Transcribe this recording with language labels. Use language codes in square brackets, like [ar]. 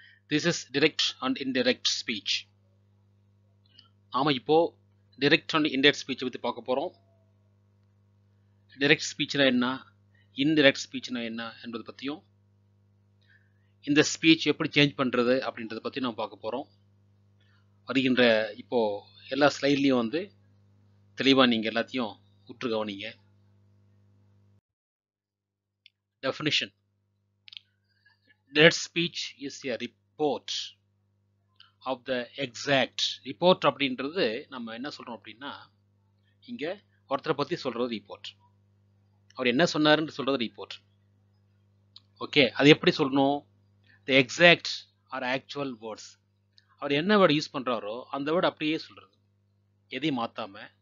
[en] This is direct and indirect speech. [ta] நாம இப்போ direct and indirect speech பத்தி பார்க்க போறோம். direct speechனா என்ன, indirect speechனா என்ன என்பது பத்தியும், இந்த speech எப்படி சேஞ்ச் பண்றது அப்படின்றத பத்தி நாம பார்க்க போறோம். வருகின்ற இப்போ எல்லா ஸ்லைட்லயும் வந்து தெளிவா நீங்க எல்லாத்தையும் உற்று கவனிங்க. [en] Definition: direct speech is a report of the exact. [ta] report அப்படின்றது நம்ம என்ன சொல்றோம் அப்படின்னா, இங்க ஒருத்தரை பத்தி சொல்றது ரிப்போர்ட். அவர் என்ன சொன்னாருன்னு சொல்றது ரிப்போர்ட். ஓகே, அது எப்படி சொல்லணும்? [en] The exact or actual words. [ta] அவர் என்ன வேர்டு யூஸ் பண்றாரோ அந்த வேர்டு அப்படியே சொல்றது, எதையும் மாத்தாம.